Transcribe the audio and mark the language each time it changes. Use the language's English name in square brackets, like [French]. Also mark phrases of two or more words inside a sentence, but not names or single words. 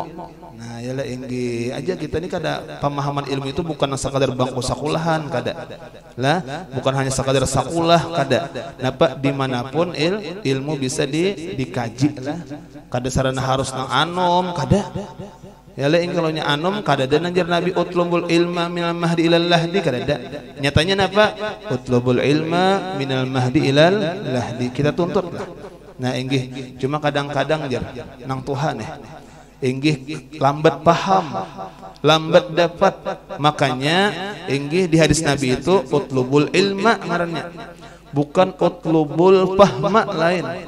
[Banjar] Nah, yalah inggi aja kita ini kada pemahaman ilmu itu bukan sekadar bangku sakulahan kada. Lah, bukan hanya sekadar sakulah kada. Napa dimanapun ilmu bisa dikaji lah. Kada sarana harus nang anom kada. Yalah inggi kalau nya anom kada dan anjar Nabi [Arabic] utlubul ilma minal mahdi ilal lahdi [Banjar] kada ada. Nyatanya napa? [Arabic] Utlubul ilma minal mahdi ilal lahdi. [Banjar] Kita tuntut lah. Nah inggih cuma kadang-kadang jar nang Tuhan inggih lambat paham, lambat dapat. Makanya inggih di hadis Nabi itu [Arabic] utlubul ilma [Banjar] ngarannya, bukan [Arabic] utlubul fahma [Banjar] lain.